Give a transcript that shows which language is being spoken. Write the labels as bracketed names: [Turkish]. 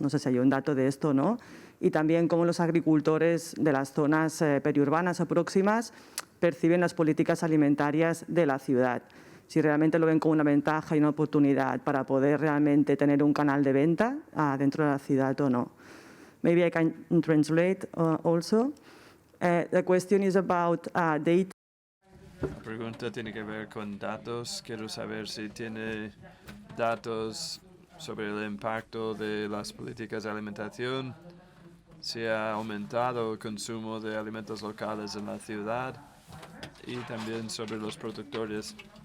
[Spanish] No sé si hay un dato de esto o no. Y también cómo los agricultores de las zonas periurbanas o próximas perciben las políticas alimentarias de la ciudad. Si realmente lo ven como una ventaja y una oportunidad para poder realmente tener un canal de venta dentro de la ciudad o no. [English] Maybe I can translate also. The question is about data. [Spanish] La pregunta tiene que ver con datos. Quiero saber si tiene datos sobre el impacto de las políticas de alimentación, si ha aumentado el consumo de alimentos locales en la ciudad y también sobre los productores.